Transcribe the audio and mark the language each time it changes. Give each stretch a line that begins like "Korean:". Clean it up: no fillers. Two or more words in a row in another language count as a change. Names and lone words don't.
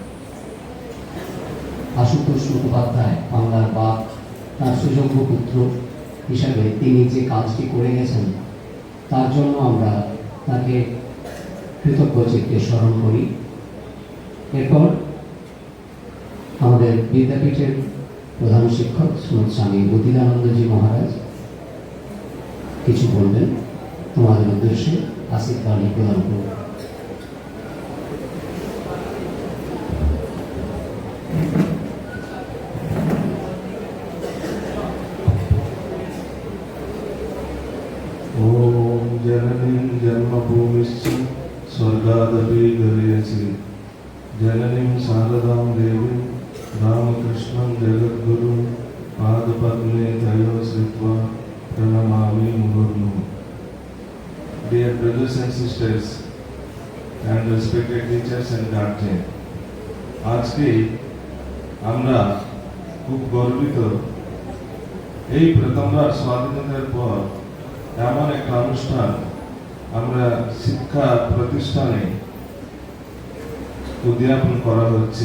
Bangla: আশুতোষ মুখোপাধ্যায় বাংলার বাপ, তার সুযোগ্য পুত্র হিসাবে তিনি যে কাজটি করে গেছেন তার জন্য আমরা তাকে কৃতজ্ঞ চিত্তে স্মরণ করি। এরপর আমাদের বিদ্যাপীঠের প্রধান শিক্ষক শ্রীমৎ স্বামী বুদ্ধিদানন্দজি মহারাজ কিছু বলবেন, তোমাদের উদ্দেশ্যে আশীর্বাণী প্রদান করব।
Sanskrit: ओम जननीं जन्मभूमिश्च स्वर्गादपि गरीयसी जननीं शारदां देवीं रामकृष्णं जगद्गुरुं पादपद्मे तयोः श्रित्वा प्रणमामि मुहुर्मुहुः।
English: Dear brothers and sisters and respected teachers and guardian,
Bangla: আজকে আমরা খুব গর্বিত এই প্রথমবার স্বাধীনতার পর এমন একটা অনুষ্ঠান আমরা শিক্ষা প্রতিষ্ঠানে উদযাপন করা হচ্ছে।